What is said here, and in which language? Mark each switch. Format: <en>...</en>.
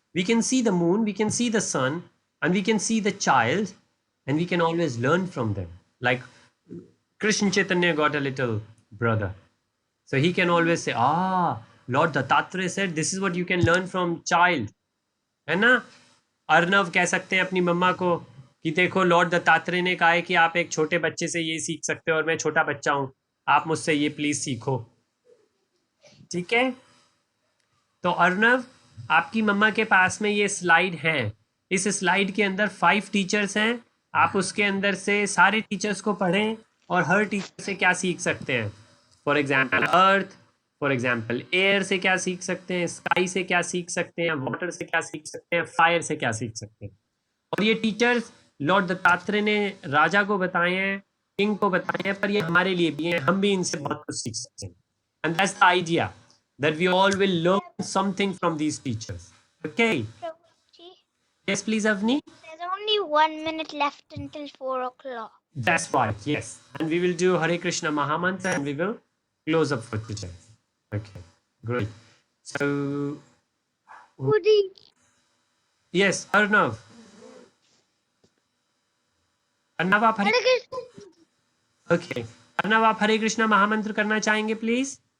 <en>We can see the moon, we can see the sun, and we can see the child, and we can always learn from them. Like Krishna Chaitanya got a little brother, so he can always say, Lord Dattatreya said this is what you can learn from child.</en> <hi>है ना? अर्नव कह सकते हैं अपनी मम्मा को कि देखो Lord Dattatreya ने कहा है कि आप एक छोटे बच्चे से ये सीख सकते हो और मैं छोटा बच्चा हूं, आप मुझसे ये प्लीज सीखो. ठीक है? तो अर्नव, आपकी मम्मा के पास में ये स्लाइड है. इस स्लाइड के अंदर 5 टीचर्स हैं. आप उसके अंदर से सारे टीचर्स को पढ़ें और हर टीचर से क्या सीख सकते हैं.</hi> <en>for example</en> <hi>earth, for example air से क्या सीख सकते हैं, स्काई से क्या सीख सकते हैं, वाटर से क्या सीख सकते हैं, फायर से क्या सीख सकते हैं. और ये टीचर्स लॉर्ड दत्तात्रेय ने राजा को बताए हैं, किंग को बताए हैं, पर ये हमारे लिए भी हैं. हम भी इनसे बहुत कुछ सीख सकते हैं.</hi> <en>And that's the idea that we all will learn something from these teachers. Okay. Prabhuji, Yes, please, Avni. there's only 1 minute left until 4 o'clock. That's right. Yes, and we will do Hare Krishna Mahamantra and we will close up for today. Okay, great. So, Woody. yes, Arnav.</en> <hi>Arnav, आप हरे Okay. Arnav, आप हरे कृष्णा महामंत्र करना चाहेंगे please?</hi>